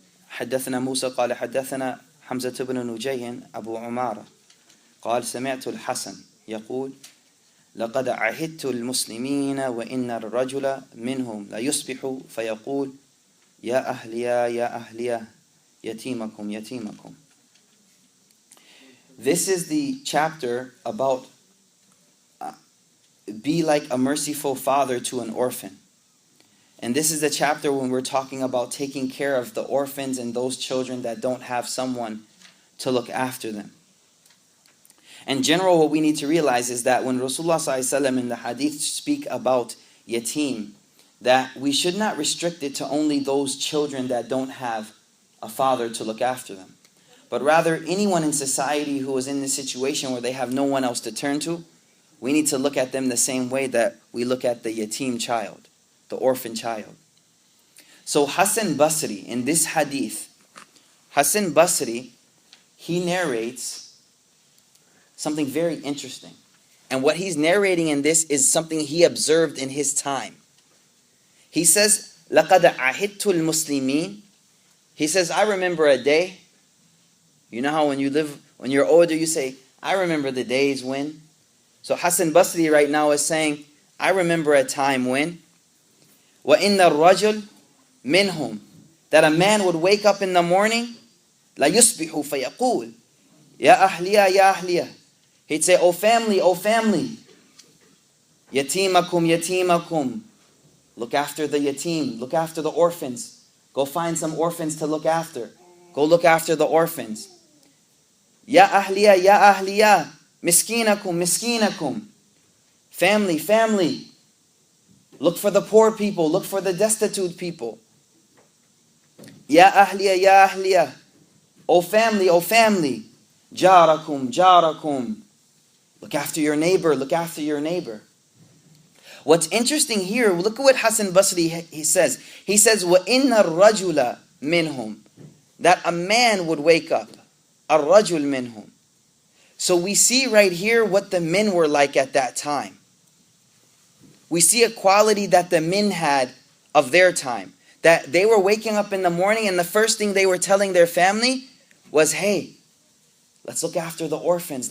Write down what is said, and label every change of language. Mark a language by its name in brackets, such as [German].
[Arabic] حدثنا موسى قال حدثنا حمزة بن نجيه أبو عمارة قال سمعت الحسن يقول لقد عهدت المسلمين وإن الرجل منهم لا يصبح فيقول يا أهليا يا أهليا يتيمكم يتيمكم. [English] This is the chapter about be like a merciful father to an orphan. And this is the chapter when we're talking about taking care of the orphans and those children that don't have someone to look after them. In general, what we need to realize is that when Rasulullah ﷺ in the hadith speak about yatim, that we should not restrict it to only those children that don't have a father to look after them. But rather, anyone in society who is in this situation where they have no one else to turn to, we need to look at them the same way that we look at the yatim child, the orphan child. So Hassan Basri, in this hadith, Hassan Basri, he narrates something very interesting. And what he's narrating in this is something he observed in his time. [Arabic] He says, لَقَدْ عَهِدْتُ الْمُسْلِمِينَ. [English] He says, I remember a day. You know how when you're older, you say, I remember the days when. So Hassan Basri right now is saying, I remember a time when. [Arabic] وَإِنَّ الرَّجُلْ مِنْهُمْ. [English] That a man would wake up in the morning, لَا يُصْبِحُ فَيَقُولُ يَا أَهْلِيَا يَا أَهْلِيَا. He'd say, O family, O family. [Arabic] يَتِيمَكُمْ يَتِيمَكُمْ. [English] Look after the yatim, look after the orphans. Go find some orphans to look after. Go look after the orphans. Ya ahliya, ya ahliya, miskinakum, miskinakum. Family, family. Look for the poor people, look for the destitute people. Ya ahliya, ya ahliya. O family, O family. Jarakum, jarakum. Look after your neighbor, look after your neighbor. What's interesting here, look at what Hassan Basri he says. [Arabic] He says, وَإِنَّ الرَّجُلَ مِنْهُمْ. [English] That a man would wake up. الرَّجُلْ مِنْهُمْ. So we see right here what the men were like at that time. We see a quality that the men had of their time. That they were waking up in the morning and the first thing they were telling their family was, hey, let's look after the orphans.